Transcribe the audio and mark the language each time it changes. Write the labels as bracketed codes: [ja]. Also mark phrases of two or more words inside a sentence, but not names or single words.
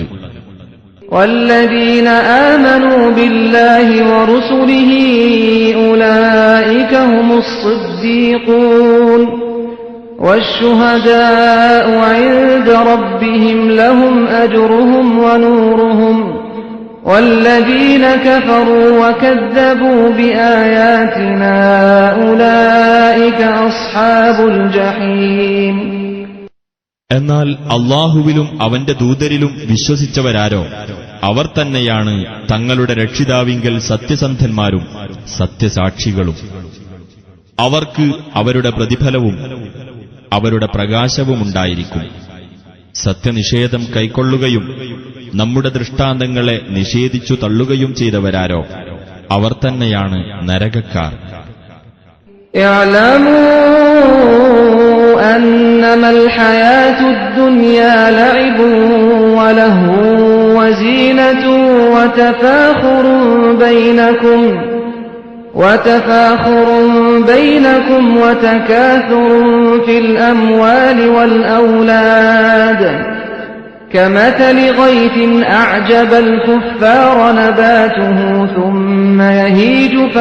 [ar] والذين آمنوا بالله ورسله أولئك هم الصديقون والشهداء عند ربهم لهم أجرهم ونورهم والذين كفروا وكذبوا بآياتنا أولئك أصحاب الجحيم. [ml] എന്നാൽ അല്ലാഹുവിലും അവന്റെ ദൂതരിലും വിശ്വസിച്ചവരാരോ അവർ തന്നെയാണ് തങ്ങളുടെ രക്ഷിതാവിങ്കൽ സത്യസന്ധന്മാരും സത്യസാക്ഷികളും. അവർക്ക് അവരുടെ പ്രതിഫലവും അവരുടെ പ്രകാശവുമുണ്ടായിരിക്കും. സത്യനിഷേധം കൈക്കൊള്ളുകയും നമ്മുടെ ദൃഷ്ടാന്തങ്ങളെ നിഷേധിച്ചു തള്ളുകയും ചെയ്തവരാരോ അവർ തന്നെയാണ് നരകക്കാർ. [ar] اعلموا أنما الحياة الدنيا لعب ولهو وزينة وتفاخر بينكم وتكاثر في الأموال والأولاد كمثل غيث أعجب الكفار نباته ثم يهيج